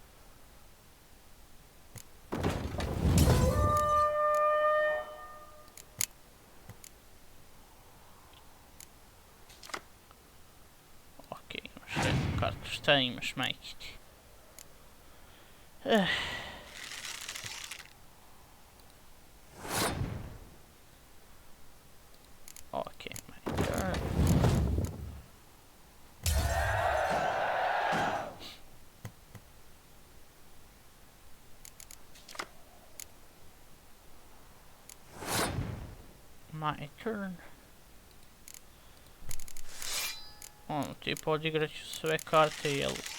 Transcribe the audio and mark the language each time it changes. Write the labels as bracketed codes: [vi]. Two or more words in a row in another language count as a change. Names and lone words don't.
[bs] Ok, imaš jednu kartu. Šta imaš, majke ti? [en] Ok, my turn. My turn. [bs] Ono, tipa odigrat ću sve karte, jel?